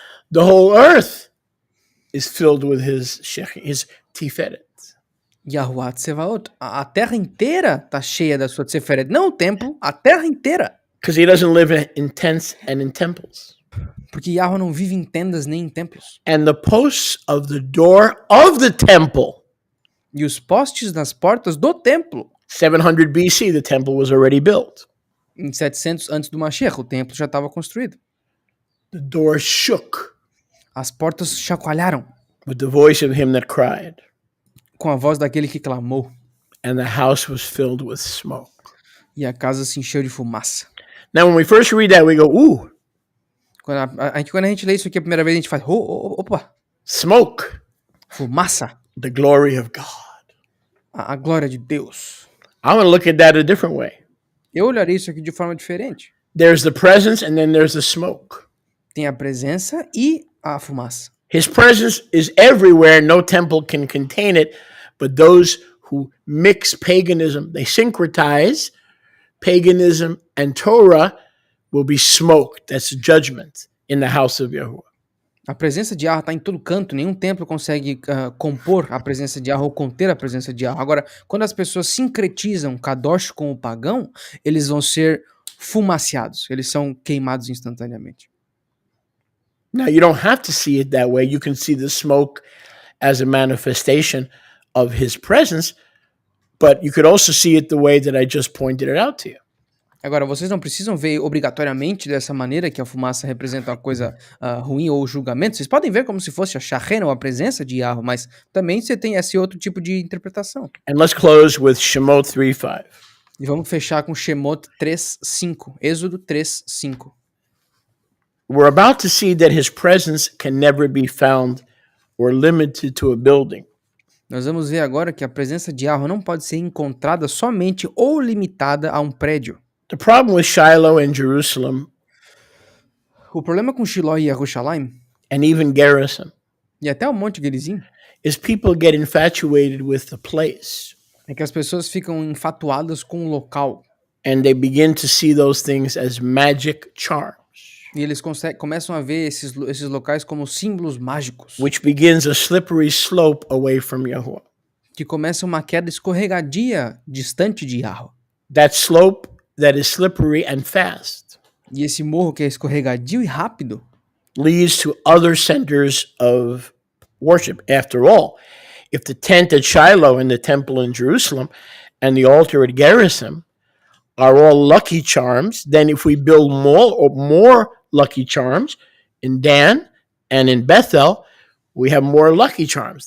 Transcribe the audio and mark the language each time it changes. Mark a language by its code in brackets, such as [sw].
[en] The whole earth is filled with his tiferet. Yahuwah Tsevaot. [pt] A terra inteira está cheia da sua Tiferet. Não o templo, a terra inteira. [en] Because he doesn't live in tents and in temples. [pt] Porque Yahweh não vive em tendas nem em templos. [en] And the posts of the door of the temple. [pt] E os postes nas portas do templo. [en] 700 BC, the temple was already built. [pt] Em 700 antes do Mashiach, o templo já estava construído. [en] The door shook. [pt] As portas chacoalharam. [en] With the voice of him that cried. [pt] Com a voz daquele que clamou. [en] And the house was filled with smoke. [pt] E a casa se encheu de fumaça. [en] Now when we first read that, we go, ooh. [pt] Quando a gente lê isso aqui a primeira vez, a gente faz, opa. [en] Smoke. [pt] Fumaça. [en] The glory of God. [pt] A glória de Deus. [en] I want to look at that a different way. [pt] Eu olharei isso aqui de forma diferente. [en] There's the presence and then there's the smoke. [pt] Tem a presença e a fumaça. [en] His presence is everywhere. No temple can contain it. But those who mix paganism, they syncretize paganism and Torah, will be smoked. That's judgment in the house of Yahuwah. [pt] A presença de Yahweh está em todo canto. Nenhum templo consegue compor a presença de Yahweh ou conter a presença de Yahweh. Agora, quando as pessoas sincretizam Kadosh com o pagão, eles vão ser fumaciados. Eles são queimados instantaneamente. [en] Now, you don't have to see it that way. You can see the smoke as a manifestation of his presence, but you could also see it the way that I just pointed it out to you. [pt] Agora, vocês não precisam ver obrigatoriamente dessa maneira que a fumaça representa uma coisa ruim ou julgamento. Vocês podem ver como se fosse a Shachena ou a presença de Yahweh, mas também você tem esse outro tipo de interpretação. [en] And let's close with Shemot 3:5. [pt] E vamos fechar com Shemot 3:5, Êxodo 3:5. [en] We're about to see that his presence can never be found or limited to a building. [pt] Nós vamos ver agora que a presença de Yahweh não pode ser encontrada somente ou limitada a um prédio. [en] The problem with Shiloh and Jerusalem, [pt] O problema com Shiló e Yerushalayim, [en] and even Garrison, [pt] e até o Monte Gerizim, [en] is people get infatuated with the place. [pt] é que as pessoas ficam enfatuadas com o local. [en] And they begin to see those things as magic charms. [pt] E eles começam a ver esses locais como símbolos mágicos. [en] Which begins a slippery slope away from Yahuwah. [pt] Que começa uma queda escorregadia distante de Yahweh. [en] That slope that is slippery and fast. [pt] E esse morro que é escorregadio e rápido. [en] leads to other centers of worship. After all, if the tent at Shiloh and the temple in Jerusalem and the altar at Gerizim are all lucky charms, then if we build more lucky charms in Dan and in Bethel, we have more lucky charms.